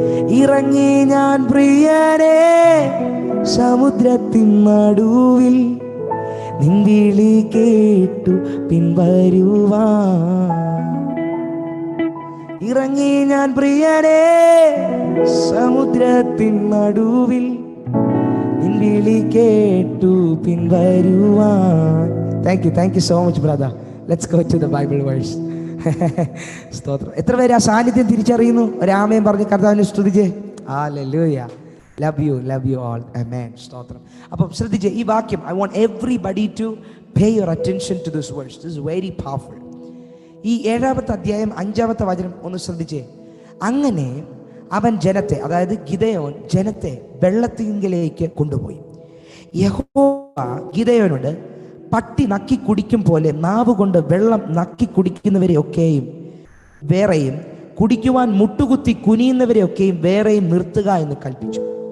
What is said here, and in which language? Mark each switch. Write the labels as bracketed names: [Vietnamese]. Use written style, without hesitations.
[Malayalam] ഇറങ്ങി ഞാൻ പ്രിയരെ സമുദ്രത്തിൻ നടുവിൽ, നിൻ വിളി കേട്ടു പിൻവരുവാൻ. ഇറങ്ങി ഞാൻ പ്രിയരെ സമുദ്രത്തിൻ നടുവിൽ, നിൻ വിളി കേട്ടു പിൻവരുവാൻ. [English] Thank you so much, brother. Let's go to the Bible verse. [Malayalam] സ്തോത്രം. എത്ര പേര് ആ സാന്നിധ്യം തിരിച്ചറിയുന്നു? ഒരാമയും പറഞ്ഞ് കർത്താവിനെ സ്തുതിച്ചേ. ഹല്ലേലൂയ. [English] Love you all. [Malayalam] ആമേൻ. സ്തോത്രം. അപ്പം ശ്രദ്ധിച്ചേ ഈ വാക്യം. [English] I want everybody to pay your attention to this verse. This is very powerful. [Malayalam] ഈ 7-ാമത്തെ അധ്യായം 5-ാമത്തെ വചനം ഒന്ന് ശ്രദ്ധിച്ചേ. അങ്ങനെ അവൻ ജനത്തെ, അതായത് ഗിദെയോൻ ജനത്തെ വെള്ളത്തിങ്കലേക്ക് കൊണ്ടുപോയി. യഹോവ ഗിദെയോനോട്, പട്ടി നക്കി കുടിക്കും പോലെ നാവ് കൊണ്ട് വെള്ളം നക്കി കുടിക്കുന്നവരെ ഒക്കെയും വേറെയും, കുടിക്കുവാൻ മുട്ടുകുത്തി കുനിയുന്നവരെ ഒക്കെയും വേറെയും നിർത്തുക എന്ന് കൽപ്പിച്ചു.